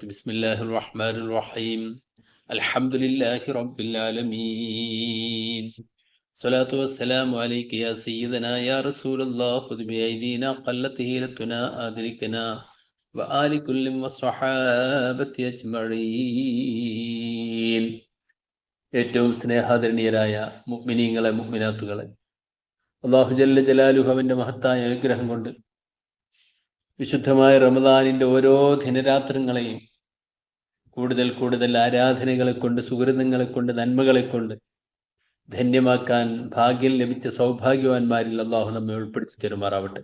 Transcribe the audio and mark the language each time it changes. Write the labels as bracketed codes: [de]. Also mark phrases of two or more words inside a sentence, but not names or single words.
[ar] بسم الله الرحمن الرحيم. الحمد لله رب العالمين. الصلاة والسلام عليك يا سيدنا يا رسول الله. خذ بأيدينا قلت هيلتنا أدركنا وآل كل والصحابة أجمعين. [ml] ഏറ്റവും സ്നേഹാദരണീയരായ മുഅ്മിനീങ്ങളെ മുഅ്മിനാത്തുകളെ, അല്ലാഹു [ar] جل جلاله [ml] അവൻ്റെ മഹത്തായ അനുഗ്രഹം കൊണ്ട് വിശുദ്ധമായ റമദാനിൻ്റെ ഓരോ ദിനരാത്രങ്ങളെയും കൂടുതൽ കൂടുതൽ ആരാധനകളെ കൊണ്ട്, സുഹൃതങ്ങളെ കൊണ്ട്, നന്മകളെ കൊണ്ട് ധന്യമാക്കാൻ ഭാഗ്യം ലഭിച്ച സൗഭാഗ്യവാന്മാരിൽ അള്ളാഹു നമ്മെ ഉൾപ്പെടുത്തി തരുമാറാവട്ടെ.